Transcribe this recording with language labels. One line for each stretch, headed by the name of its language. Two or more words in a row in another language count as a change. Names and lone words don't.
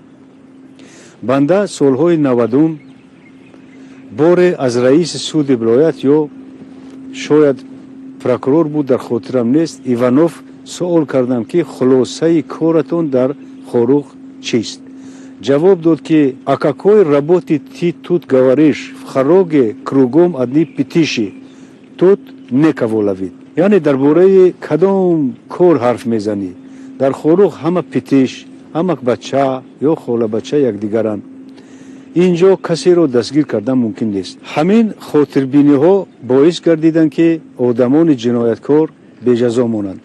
Tajik: банда солҳои 90 боре аз раиси суди вилоят ё шояд прокурор буд, дар хотирам нест, Иванов суол кардам ки хулосаи коратон дар Хоруғ чист? ҷавоб дод ки
Russian: а какой работи ти тут говоришь, в Хоруге кругом одни питиши, тут некого ловит.
Tajik: яъне дар бораи кадом кор ҳарф мезанӣ? дар Хоруғ ҳама питиш, ҳамак бача ё холабача якдигаранд. инҷо касеро дастгир кардан мумкин нест. ҳамин хотирбиниҳо боис гардиданд ки одамони ҷинояткор беҷазо монанд.